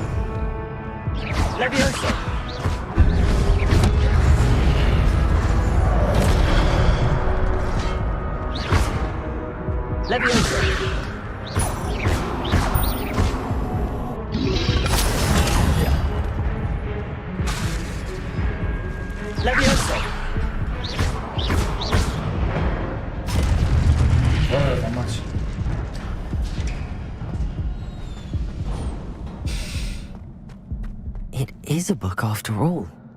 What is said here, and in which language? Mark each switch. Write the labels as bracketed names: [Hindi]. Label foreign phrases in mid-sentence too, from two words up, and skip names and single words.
[Polish] Levioso! Levioso! Levioso! Dobra, macie. [English] It is a book after all.